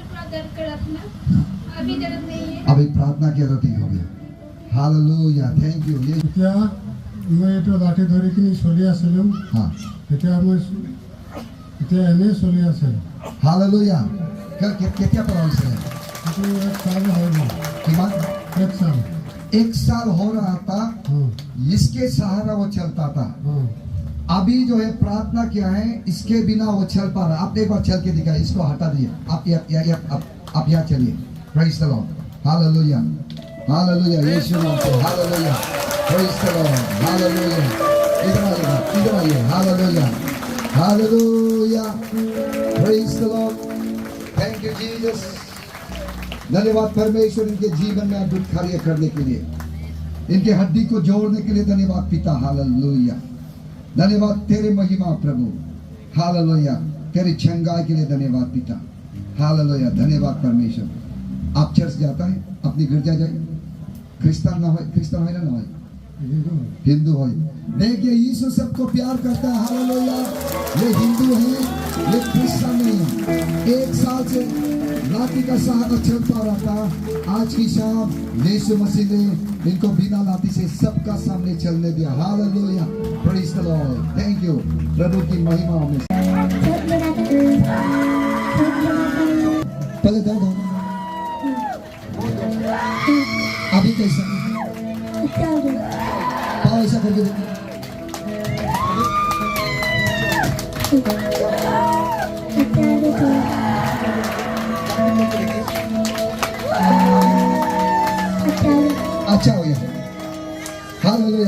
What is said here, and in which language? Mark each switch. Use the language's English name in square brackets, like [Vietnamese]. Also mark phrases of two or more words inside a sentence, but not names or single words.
[Hindi] दर्द कर अपना अभी दर्द नहीं है। अभी प्रार्थना की आदत ही हो गया। हालेलुया, [English] thank you. [Hindi] ये [Assamese] এতিয়া মই এইটো লাঠি ধৰি কিনি চলি আছিলোঁ, [Hindi] हाँ [Assamese] এতিয়া এনেই চলি আছে। [Hindi] हालेलुया। क्या प्रॉब्लम है? [Assamese] এইটো 1 साल হৈ গ'ল, किमान [Hindi] 1 साल। 1 साल हो रहा था, हाँ इसके सहारा वो चलता था। हाँ अभी जो है प्रार्थना किया है, इसके बिना वो चल पा रहा है। आप एक बार चल के दिखाइए, इसको हटा दिए। आप यहाँ चलिए। [English] praise the Lord, [Hindi] हालेलुया, हालेलुया, यीशु नाम से हालेलुया, [English] praise the Lord, [Hindi] हालेलुया। इधर आइए, हालेलुया, हालेलुया, [English] praise the Lord, thank you Jesus. [Hindi] धन्यवाद परमेश्वर, इनके जीवन में अद्भुत कार्य करने के लिए, इनके हड्डी को जोड़ने के लिए धन्यवाद पिता, हालेलुया। धन्यवाद तेरे महिमा प्रभु, हालेलुया। तेरी चंगाई के लिए धन्यवाद पिता, हालेलुया। धन्यवाद परमेश्वर। आप चर्च जाता है, अपनी गिरजा जाए, क्रिश्चियन ना हो, क्रिश्चियन है ना हो, हिंदू हो। देखिए यीशु सबको प्यार करता है, हालेलुया। ये हिंदू है, ये क्रिश्चियन नहीं है। 1 साल से लाठी का सहारा चलता रहा था। आज की शाम यीशु मसीह ने इनको बिना लाठी से सबका सामने चलने दिया, हालेलुया, [English] praise the Lord, thank you. [Hindi] प्रभु की महिमा में पहले दर्द हो, अभी कैसा? पाँव ऐसा करके देखो। अच्छा हो गया, हालेलुया।